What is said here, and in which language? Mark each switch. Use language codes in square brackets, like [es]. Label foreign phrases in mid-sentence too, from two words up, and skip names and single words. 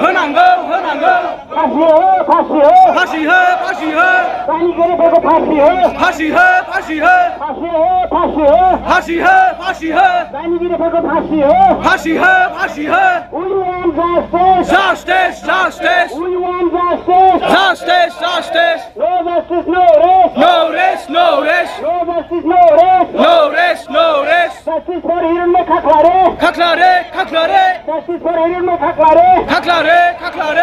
[brx] फासि हो दायनिगिरिफोरखौ फासि हो दायनिगिरिफोरखौ फासि हो [en] We want justice. We want justice. No justice, no rest. No justice, no rest. Justice for Hiranmay Khaklare. Justice for Hiranmay Khaklare.